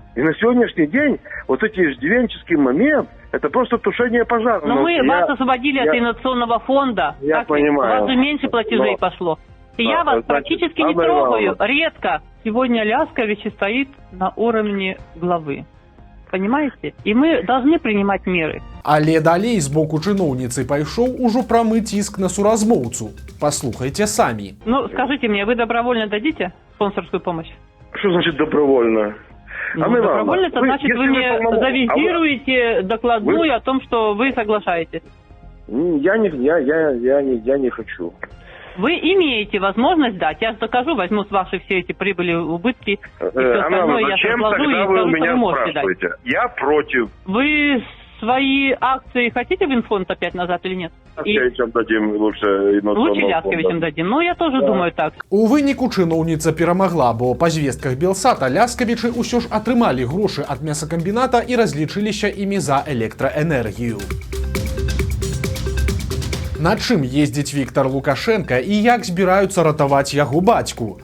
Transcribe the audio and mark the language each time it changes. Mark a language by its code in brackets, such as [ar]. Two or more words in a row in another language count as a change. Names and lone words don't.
[ru] И на сегодняшний день вот эти иждивенческий момент, это просто тушение пожара. Но мы вас освободили от инновационного фонда. Я понимаю. У вас же меньше платежей пошло. И я вас практически не трогаю. Редко. Сегодня Ляскович стоит на уровне главы. Понимаете? И мы должны принимать меры. [be] Але далей з боку чыноўніцы пайшоў ужо прамы ціск на суразмоўцу. Паслухайце самі. [ru] Ну, скажите мне, вы добровольно дадите спонсорскую помощь? Что значит добровольно? Добровольно, это значит, вы мне завизируете докладную о том, что вы соглашаетесь. Я не хочу. Вы имеете возможность дать. Я докажу, возьму с вашей все эти прибыли, убытки и все остальное, я разложу и скажу, что вы можете дать. Я против. Вы свои акции хотите в инфонд опять назад или нет? Лясковичам дадим лучше. Лучше Лясковичам дадим. Ну, я тоже думаю так. [be] У выніку чыноўніца перамагла, бо па звестках Белсата Лясковічы ўсё ж атрымалі грошы ад мясакамбіната і разлічыліся імі за электраэнергію. На чым ездзіць Віктор Лукашенко і як збіраюцца ратаваць яго бацьку?